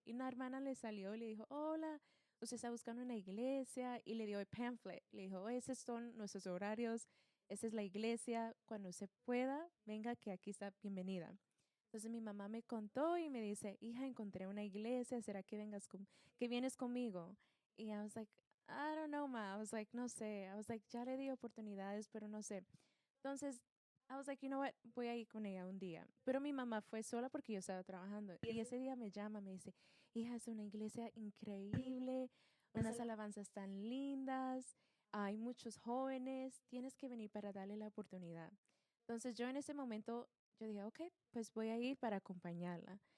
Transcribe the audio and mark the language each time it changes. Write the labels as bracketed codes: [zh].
[es] Y una hermana le salió y le dijo, hola, usted está buscando una iglesia y le dio el pamphlet. Le dijo, esos son nuestros horarios, esa es la iglesia, cuando se pueda, venga que aquí está bienvenida. Entonces mi mamá me contó y me dice, hija, encontré una iglesia, ¿será que que vienes conmigo? [en] Y I was like, I don't know, ma. I was like, [es] no sé. [en] I was like, [es] ya le di oportunidades, pero no sé. Entonces, [en] I was like, you know what, [es] voy a ir con ella un día. Pero mi mamá fue sola porque yo estaba trabajando. Y ese día me llama, me dice, hija, es una iglesia increíble, unas alabanzas tan lindas, hay muchos jóvenes, tienes que venir para darle la oportunidad. Entonces yo en ese momento, yo dije, ok, pues voy a ir para acompañarla.